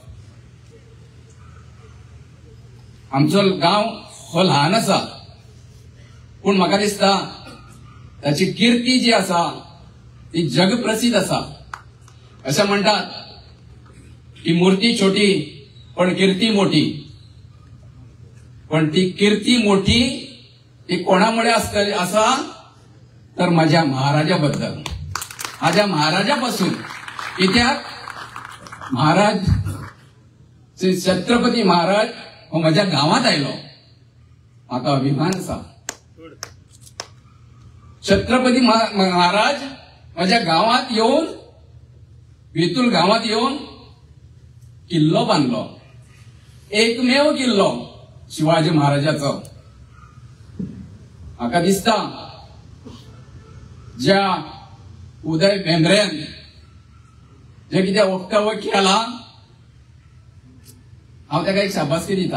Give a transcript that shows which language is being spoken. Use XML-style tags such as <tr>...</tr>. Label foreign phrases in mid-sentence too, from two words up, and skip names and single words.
<kok>आमचो गांव हो ल्हान आसा पूण म्हाका दिसता ताची किर्ती जी आसा ती जगप्रसिद्ध आसा. अशें म्हणटात की</kok> <mr>मुर्ती छोटी पण कीर्ती मोठी.</mr> <kok>पण ती कीर्ती मोठी ती कोणामुळे आसा तर</kok> <mr>माझ्या महाराजा बद्दल. माझ्या महाराजापासून.</mr> <kok>कित्याक महाराज श्री छत्रपती महाराज हो</kok> <mr>माझ्या गावात</mr> <kok>आयलो म्हाका अभिमान आसा.</kok> <mr>छत्रपती महाराज माझ्या गावात येऊन बेतूल गावात येऊन</mr> <kok>किल्लो बांधलो. एकमेव किल्लो शिवाजी महाराजाचो. म्हाका दिसता ज्या उदय भेंब्रेन जे कितें वक्तव्य केला हांव ताका एक शाबासकी दिता.</kok>